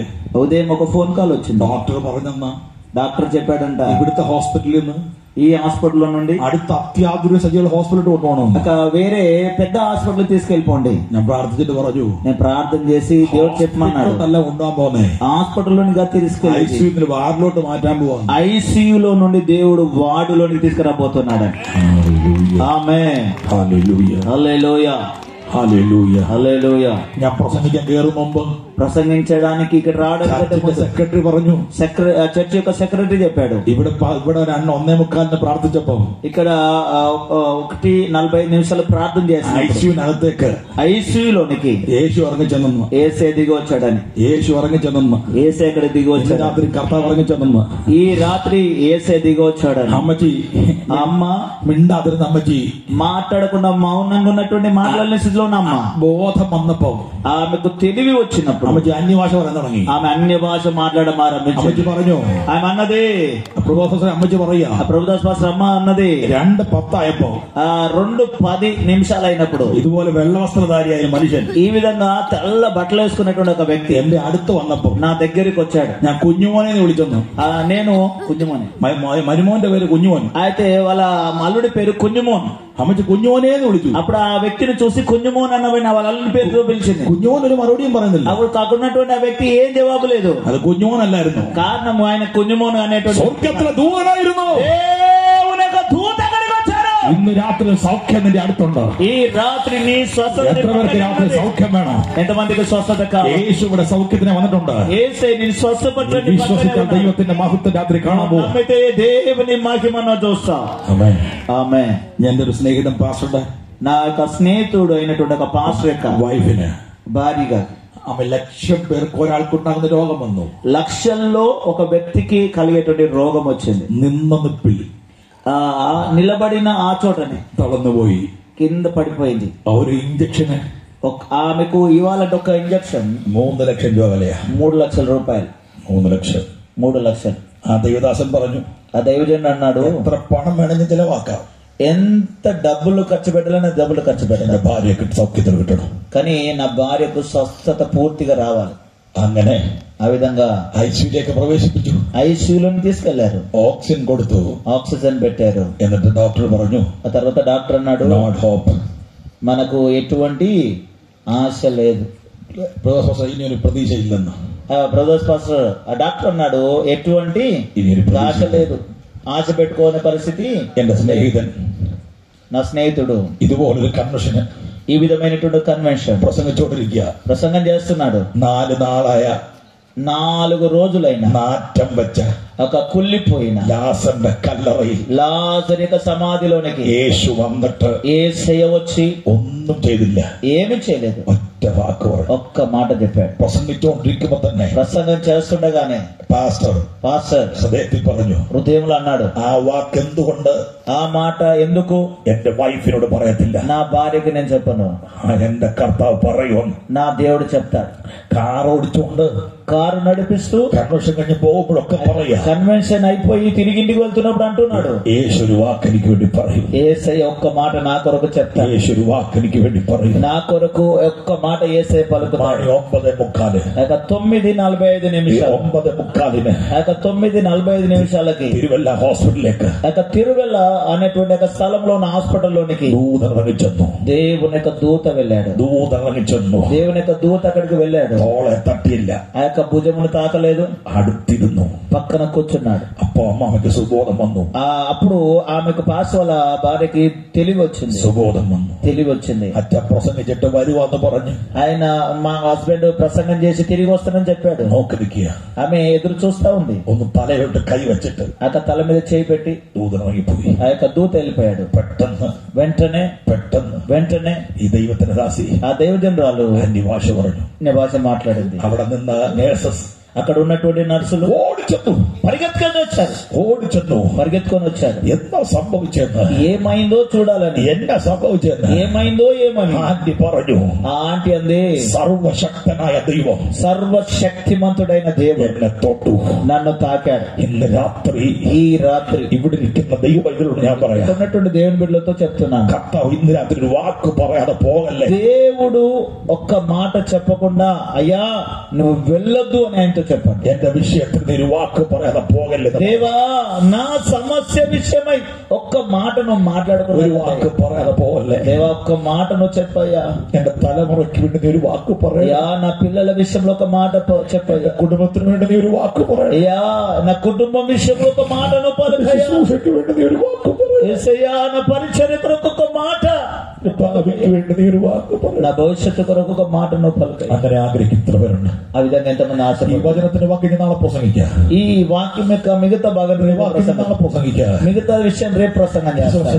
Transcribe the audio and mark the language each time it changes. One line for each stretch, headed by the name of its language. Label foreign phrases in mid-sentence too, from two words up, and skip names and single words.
Telugu: ఉదయం ఒక ఫోన్ కాల్ వచ్చింది.
Malayalam: ഡോക്ടർ പറഞ്ഞെന്നാ,
Telugu: డాక్టర్ చెప్పాడంట,
Malayalam: ഇവിടുത്തെ ഹോസ്പിറ്റലിൽ നിന്ന്
Telugu: ఈ హాస్పిటల్ నుండి
Malayalam: അടുത്ത അത്യാധുനിക സജ്ജീവ ഹോസ്പിറ്റലിൽ കൊണ്ടുപോകണം.
Telugu: వేరే పెద్ద హాస్పిటల్ తీసుకెళ్ళిపోండి.
Malayalam: ഞാൻ പ്രാർത്ഥിച്ചിട്ട് പറഞ്ഞു,
Telugu: నేను ప్రార్థన చేసి దేవుడు చెప్పమన్నాడు,
Malayalam: നല്ല കൊണ്ടുപോകാൻ പോകുന്നേ,
Telugu: హాస్పిటల్లోనిగా తీసుకెళ్ళి
Malayalam: ഐസിയുവിൽ വാർഡിലോട്ട് മാറ്റാൻ പോവാ.
Telugu: ఐసీయూలో నుండి దేవుడు వార్డులోనికి తీసుకురాబోతున్నాడు. ఆమేన్.
Malayalam: ഹല്ലേലൂയ,
Telugu: హల్లెలూయా,
Malayalam: ഹല്ലേലൂയ,
Telugu: హల్లెలూయా.
Malayalam: ഞാൻ പ്രസംഗിക്കാൻ കയറും മുമ്പ്
Telugu: ప్రసంగించడానికి ఇక్కడ రావడానికి
Malayalam: സെക്രട്ടറി പറഞ്ഞു,
Telugu: చర్చ్ యొక్క సెక్రటరీ చెప్పాడు,
Malayalam: ഇവിടെ 1:45 പ്രാർത്ഥിച്ചപ്പോ
Telugu: ఇక్కడ 1:45 ప్రార్థన చేసి
Malayalam: ഐസിയുവിനകത്തേക്ക്
Telugu: ఐసీయూలోనికి
Malayalam: യേശു ഇറങ്ങി ചെന്നു.
Telugu: ఏసే దిగి వచ్చాడని,
Malayalam: യേശു ഇറങ്ങി ചെന്നു.
Telugu: ఏసే ఇక్కడ దిగి వచ్చాడు.
Malayalam: രാത്രി കർത്താവ് ഇറങ്ങി ചെന്നു.
Telugu: ఈ రాత్రి ఏసే దిగి వచ్చాడని.
Malayalam: അമ്മച്ചി
Telugu: ఆ అమ్మ
Malayalam: മിണ്ടാതിരുന്ന അമ്മച്ചി
Telugu: మాట్లాడకుండా మౌనంగా ఉన్నటువంటి మాట్లాడిన స్థితిలో ఉన్న అమ్మ
Malayalam: ബോധം വന്നപ്പോ
Telugu: ఆమెకు తెలివి వచ్చినప్పుడు
Malayalam: അമ്മച്ചി അന്യഭാഷ പറയാൻ തുടങ്ങി.
Telugu: ఆమె అన్య భాష మాట్లాడడం ఆరంభించింది.
Malayalam: അമ്മച്ചി പറഞ്ഞു,
Telugu: ఆమె అన్నది
Malayalam: പ്രൊഫസർ അമ്മച്ചി പറയാ,
Telugu: ప్రభుదాస్ పాస్టర్ అమ్మ అన్నది 2:10 2:10 అయినప్పుడు
Malayalam: ഇതുപോലെ വെള്ളവസ്ത്രധാരിയായ മനുഷ്യൻ
Telugu: ఈ విధంగా తెల్ల బట్టలు వేసుకున్నటువంటి ఒక వ్యక్తి
Malayalam: എന്റെ അടുത്ത് വന്നപ്പോ
Telugu: నా దగ్గరికి వచ్చాడు.
Malayalam: ഞാൻ കുഞ്ഞുമോനെ വിളിച്ചെന്നു.
Telugu: నేను కుഞ്ഞుమోని,
Malayalam: മരുമോന്റെ പേര് കുഞ്ഞുമോൻ.
Telugu: అయితే వాళ్ళ అల్లుడి పేరు కుഞ്ഞుమోన్.
Malayalam: അമ്മച്ചി കുഞ്ഞുമോനെ വിളിച്ചു.
Telugu: అప్పుడు ఆ వ్యక్తిని చూసి కుഞ്ഞుమోన్ అన్నబడిన వాళ్ళ అల్లుడి పేరుతో పిలిచింది.
Malayalam: കുഞ്ഞുമോൻ ഒരു മറുപടിയും പറയുന്നില്ല.
Telugu: అప్పుడు కాకున్నటువంటి ఆ వ్యక్తి ఏం జవాబు లేదు.
Malayalam: അത് കുഞ്ഞുമോനല്ലായിരുന്നു.
Telugu: కారణం ఆయన కుഞ്ഞుమోన్ అనేటువంటి
Malayalam: സ്വർഗ്ഗത്തിലെ ദൂതനായിരുന്നു.
Telugu: దేవుని యొక్క దూత అక్కడికి వచ్చాడు.
Malayalam: ഇന്ന് രാത്രി സൗഖ്യം നിന്റെ അടുത്തുണ്ടോ?
Telugu: ఈ రాత్రి నీ స్వస్థత
Malayalam: എത്ര പേർക്ക് രാത്രി സൗഖ്യം വേണം?
Telugu: ఎంతమందికి స్వస్థత కావాలి?
Malayalam: యేసు ഇവിടെ സൗഖ്യത്തിന് വന്നിട്ടുണ്ട്.
Telugu: యేసే నీ స్వస్థపరచండి.
Malayalam: വിശ്വസിച്ചാൽ ദൈവത്തിന്റെ മഹത്വം രാത്രി കാണാൻ പോകും.
Telugu: నమ్మితే దేవుని మహిమను చూస్తాం.
Malayalam: ആമേൻ.
Telugu: ఆమేన్.
Malayalam: ഞാൻ എൻ്റെ ഒരു സ്നേഹിതൻ പാസ്റ്ററുടെ
Telugu: నా యొక్క స్నేహితుడు అయినటువంటి ఒక పాస్టర్ యొక్క
Malayalam: വൈഫിന്
Telugu: భార్యగా
Malayalam: ఆమె 1,00,000 പേർക്ക് ഒരാൾക്കുണ്ടാകുന്ന രോഗം വന്നു.
Telugu: లక్షల్లో ఒక వ్యక్తికి కలిగేటువంటి రోగం వచ్చింది.
Malayalam: നിന്ന നിപ്പിൽ
Telugu: నిలబడిన ఆ చోటనే
Malayalam: തളർന്നുപോയി,
Telugu: కింద పడిపోయింది.
Malayalam: ഒരു ഇഞ്ചക്ഷന്
Telugu: ఆమెకు ఇవాళ ఒక ఇంజక్షన్
Malayalam: 3 ലക്ഷം രൂപ വിലയാ.
Telugu: 3 లక్షల రూపాయలు.
Malayalam: 3 ലക്ഷം.
Telugu: 3 లక్షలు.
Malayalam: ആ ദൈവദാസൻ പറഞ്ഞു,
Telugu: ఆ దైవజనుడు అన్నాడు,
Malayalam: എത്ര പണം വേണമെങ്കിൽ ചിലവാക്കാം,
Telugu: ఎంత డబ్బులు ఖర్చు పెట్టాలని డబ్బులు ఖర్చు పెట్టాలి,
Malayalam: എന്റെ ഭാര്യയ്ക്ക് സൗഖ്യത്തിൽ കിട്ടണം,
Telugu: కానీ నా భార్యకు స్వస్థత పూర్తిగా రావాలి.
Malayalam: അങ്ങനെ
Telugu: ఆ విధంగా
Malayalam: ഐസിയുലേക്ക് പ്രവേശിപ്പിച്ചു.
Telugu: ఐసీయూలోని తీసుకెళ్లారు.
Malayalam: ഓക്സിജൻ കൊടുത്തു.
Telugu: ఆక్సిజన్ పెట్టారు.
Malayalam: എന്നിട്ട് ഡോക്ടർ പറഞ്ഞു,
Telugu: ఆ తర్వాత డాక్టర్ అన్నాడు,
English: not hope,
Telugu: మనకు ఎటువంటి ఆశ లేదు.
Malayalam: ഇനി ഒരു പ്രതീക്ഷയില്ലെന്ന്.
Telugu: బ్రదర్స్ పాస్టర్ ఆ డాక్టర్ అన్నాడు, ఎటువంటి ఆశ లేదు, ఆశ పెట్టుకోని పరిస్థితి.
Malayalam: എന്റെ സ്നേഹിതൻ,
Telugu: నా స్నేహితుడు
Malayalam: ഇതുപോലൊരു കൺവെൻഷന്
Telugu: ఈ విధమైనటువంటి కన్వెన్షన్
Malayalam: പ്രസംഗിച്ചുകൊണ്ടിരിക്കുക.
Telugu: ప్రసంగం చేస్తున్నాడు.
Malayalam: 4 നാളായ
Telugu: 4 రోజులైన
Malayalam: നാറ്റം വെച്ച
Telugu: ఒక కుళ్ళిపోయిన
Malayalam: ലാസറിന്റെ കല്ലറയിൽ
Telugu: లాజరు యొక్క సమాధిలోనికి
Malayalam: യേശു വന്നിട്ട്
Telugu: యేసయ్య వచ్చి
Malayalam: ഒന്നും ചെയ്തില്ല.
Telugu: ఏమి చేయలేదు,
Malayalam: ഒറ്റ വാക്ക് പറഞ്ഞു.
Telugu: ఒక్క మాట చెప్పాడు.
Malayalam: പ്രസംഗിച്ചുകൊണ്ടിരിക്കുമ്പോ തന്നെ
Telugu: ప్రసంగం చేస్తుండగానే
Malayalam: പാസ്റ്റർ ഹൃദയത്തിൽ പറഞ്ഞു,
Telugu: హృదయంలో అన్నాడు,
Malayalam: ആ വാക്ക് എന്തുകൊണ്ട്
Telugu: ఆ మాట ఎందుకు
Malayalam: എന്റെ വൈഫിനോട് പറയത്തില്ല,
Telugu: నా భార్యకి నేను చెప్పను,
Malayalam: എന്റെ കർത്താവ് പറയുമെന്ന്.
Telugu: నా దేవుడు చెప్తాడు.
Malayalam: കാർ ഓടിച്ചുകൊണ്ട്
Telugu: కారు నడిపిస్తూ
Malayalam: കൺവെൻഷൻ കഴിഞ്ഞ് പോകുമ്പോഴൊക്കെ പറയാ,
Telugu: కన్వెన్షన్ అయిపోయి తిరిగి ఇంటికి వెళ్తున్నప్పుడు అంటున్నాడు,
Malayalam: യേശു ഒരു വാക്ക് എനിക്ക് വേണ്ടി പറയും,
Telugu: యేసయ్య ఒక్క మాట నా కొరకు చెప్తాడు,
Malayalam: യേശു ഒരു വാക്ക് എനിക്ക് വേണ്ടി പറയും.
Telugu: నా కొరకు ఒక్క మాట యేసయ్య పలుకుతాడు. 9:45 9:45 నిమిషాలు 9:45 9:45 నిమిషాలకి
Malayalam: തിരുവല്ല ഹോസ്പിറ്റലിലേക്ക്
Telugu: తిరువెల్ల అనేటువంటి ఒక స్థలంలో ఉన్న హాస్పిటల్లోనికి
Malayalam: ദൂതൻ ഇറങ്ങിച്ചെന്നു.
Telugu: దేవుని యొక్క దూత వెళ్ళాడు.
Malayalam: ദൂതൻ ഇറങ്ങിച്ചെന്നു.
Telugu: దేవుని యొక్క దూత అక్కడికి వెళ్ళాడు.
Malayalam: തോളെ തട്ടിയില്ല,
Telugu: ఆ యొక్క భుజమును తాకలేదు,
Malayalam: അടുത്തിരുന്നു.
Telugu: పక్కన కూర్చున్నాడు.
Malayalam: അപ്പൊ അമ്മയ്ക്ക് സുബോധം വന്നു.
Telugu: అప్పుడు ఆమెకు పాస్ వాళ్ళ భార్యకి తెలివి వచ్చింది.
Malayalam: സുബോധം വന്നു.
Telugu: తెలివి వచ్చింది.
Malayalam: അച്ഛൻ പ്രസംഗിച്ചിട്ട് വരുവാന്ന് പറഞ്ഞു.
Telugu: ఆయన మా హస్బెండ్ ప్రసంగం చేసి తిరిగి వస్తానని చెప్పాడు.
Malayalam: നോക്കി നിൽക്കുക.
Telugu: ఆమె ఎదురు చూస్తా ఉంది.
Malayalam: ഒന്ന് തലയോട്ട് കൈ വെച്ചിട്ട്
Telugu: ఆ యొక్క తల మీద చేయి పెట్టి
Malayalam: ദൂതൻ ഇറങ്ങിപ്പോയി.
Telugu: ఆ యొక్క దూత వెళ్ళిపోయాడు.
Malayalam: പെട്ടെന്ന്
Telugu: వెంటనే
Malayalam: ഈ ദൈവത്തിന്റെ ദാസി
Telugu: ఆ దైవజనురాలు
Malayalam: അന്യഭാഷ പറഞ്ഞു.
Telugu: భాష మాట్లాడింది.
Malayalam: അവിടെ നിന്ന് നേഴ്സസ്
Telugu: అక్కడ ఉన్నటువంటి నర్సులు
Malayalam: ഓടിച്ചെന്നു.
Telugu: పరిగెత్తుకొని వచ్చారు.
Malayalam: എന്താ സംഭവിച്ചെന്ന്,
Telugu: ఏమైందో చూడాలని,
Malayalam: എന്നാ സംഭവിച്ചെന്ന്
Telugu: ఏమైందో ఏమని
Malayalam: ആന്റി പറഞ്ഞു.
Telugu: ఆ ఆంటీ అంది,
Malayalam: സർവശക്തനായ ദൈവം
Telugu: సర్వశక్తిమంతుడైన దేవుడు
Malayalam: എന്നെ തൊട്ടു,
Telugu: నన్ను తాకాడు.
Malayalam: ഇന്ന് രാത്രി
Telugu: ఈ రాత్రి
Malayalam: ഇവിടെ ഇരിക്കുന്ന ദൈവവൈദ്യരോട് ഞാൻ പറയാം,
Telugu: ఉన్నటువంటి దేవుని బిడ్డలతో చెప్తున్నాను,
Malayalam: കർത്താവ് ഇന്ന് രാത്രി ഒരു വാക്ക് പറയാതെ പോകല്ലേ.
Telugu: దేవుడు ఒక్క మాట చెప్పకుండా అయ్యా నువ్వు వెళ్ళొద్దు అని ఆయనతో చెప్పండి.
Malayalam: എന്റെ വിഷയത്തിൽ നീ ഒരു വാക്ക് പറയാതെ പോകല്ലേ.
Telugu: దేవా నా సమస్య విషయమై ఒక్క మాట నువ్వు మాట్లాడుకుని
Malayalam: ഒരു വാക്ക് പറയാതെ പോകല്ലേ.
Telugu: దేవా ఒక్క మాట నువ్వు చెప్పయ్యా.
Malayalam: എന്റെ തലമുറയ്ക്ക് വേണ്ടി നീ ഒരു വാക്ക് പറയാ.
Telugu: నా పిల్లల విషయంలో ఒక మాట చెప్పయ్యా.
Malayalam: കുടുംബത്തിന് വേണ്ടി നീ ഒരു വാക്ക് പറയാ.
Telugu: నా కుటుంబం విషయంలో ఒక మాట నువ్వు పలుకయ్యా.
Malayalam: ശുശ്രൂഷയ്ക്ക് വേണ്ടി നീ ഒരു വാക്ക് പറയാ.
Telugu: నా పరిచర్య కొరకు ఒక మాట,
Malayalam: ഭാവിക്ക് വേണ്ടി നീ ഒരു വാക്ക് പറയാ.
Telugu: నా భవిష్యత్తు కొరకు ఒక మాట నువ్వు పలుకయ్యా.
Malayalam: അങ്ങനെ ആഗ്രഹിക്കുന്നവരുണ്ട്.
Telugu: ఆ విధంగా ఎంతమంది ఆశ.
Malayalam: ഈ വചനത്തിന്റെ വാക്ക് നാളെ പ്രസംഗിക്കാം.
Telugu: ఈ వాక్యం యొక్క మిగతా భాగం
Malayalam: നാളെ പ്രസംഗിക്കാം.
Telugu: మిగతా విషయం రేపు ప్రసంగం చేస్తాం.